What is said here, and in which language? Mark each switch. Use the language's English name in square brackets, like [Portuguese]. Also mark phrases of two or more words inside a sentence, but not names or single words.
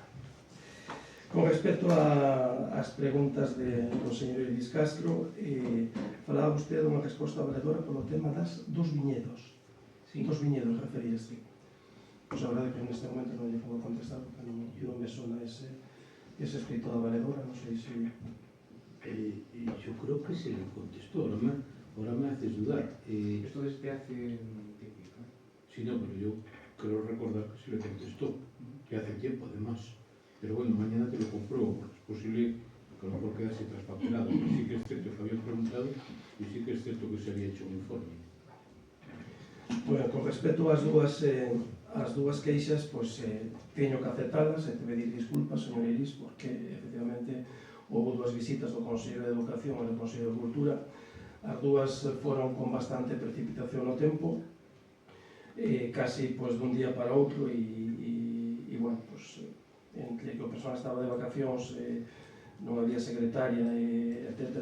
[Galician] Con respecto ás preguntas do señor Iris Castro, falaba vostede dunha resposta valedora polo tema dos viñedos. Dos viñedos referirse. Pois a verdade que neste momento non lle podo contestar porque non me sona ese escrito da valedora, non sei se... [Spanish] Yo creo que se le contestó, ahora me haces dudar. Esto desde hace tiempo. Sí, no, pero yo creo recordar que se le contestó, que hace tiempo además. Pero bueno, mañana te lo compruebo, porque es posible que a lo mejor quedase traspapelado. Pero sí que es cierto que había preguntado y sí que es cierto que se había hecho un informe. [Galician] Bueno, con respecto ás dúas queixas, pois teño que aceptalas e te pedir disculpas, señor Iris, porque efectivamente houve dúas visitas do Consello de Educación e do Consello de Cultura. As dúas foron con bastante precipitación no tempo, casi dun día para outro, e bueno, entre que o persoal estaba de vacacións, non había secretaria, etc.